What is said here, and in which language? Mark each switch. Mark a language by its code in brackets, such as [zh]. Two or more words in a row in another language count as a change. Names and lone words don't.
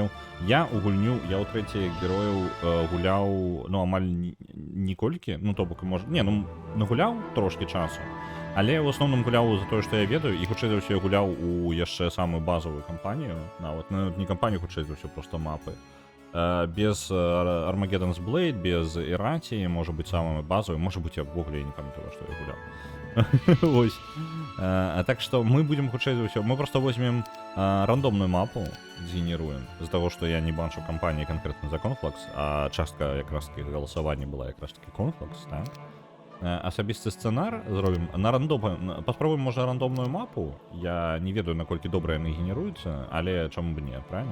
[be] Я ў трэціх герояў гуляў, амаль ніколькі, то бок, нагуляў трошкі часу, але ў асноўным гуляў за тое, што я ведаю, і хутчэй за ўсё я гуляў у яшчэ самую базовую кампанію, нават не кампанію, хутчэй за ўсё, проста мапы. [ru] Без Armageddon's Blade, без Иратии, может быть, самой базовой, может быть, [be] я ввогуле не памятаю, [ru] что я гулял. [be] Вось. Так что мы будем хутчэй за ўсё. [ru] Мы просто возьмем рандомную мапу, [be] згенеруем, з-за таго, што я не бачу кампаніі канкрэтна за Conflux, а частка якраз-таки галасавання была якраз-таки Conflux, так? Асабісты сцэнар зробім на паспрабуем, можа, рандомную мапу. Я не ведаю, наколькі добра яны генеруюцца, але чаму б не, правильно?